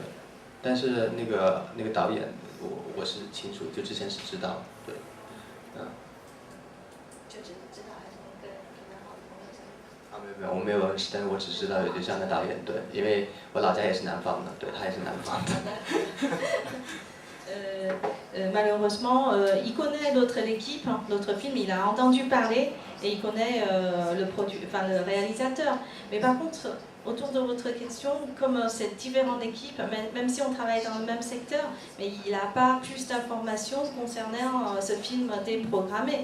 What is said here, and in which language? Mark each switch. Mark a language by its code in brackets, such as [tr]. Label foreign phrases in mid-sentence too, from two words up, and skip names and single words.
[zh] 但是那个导演，我是清楚，就之前是知道的，对，就知道还是跟好的朋友在。啊，没有，我没有认识，但是我只知道有这样的导演，对，因为我老家也是南方的，对，他也是南方的。 [fr] Malheureusement, il connaît l'équipe, l'autre film, il a entendu parler et il connaît le réalisateur. Mais par contre, autour de votre question, comme c'est différentes équipes, même si on travaille dans le même secteur, mais il n'a pas plus d'informations concernant ce film déprogrammé.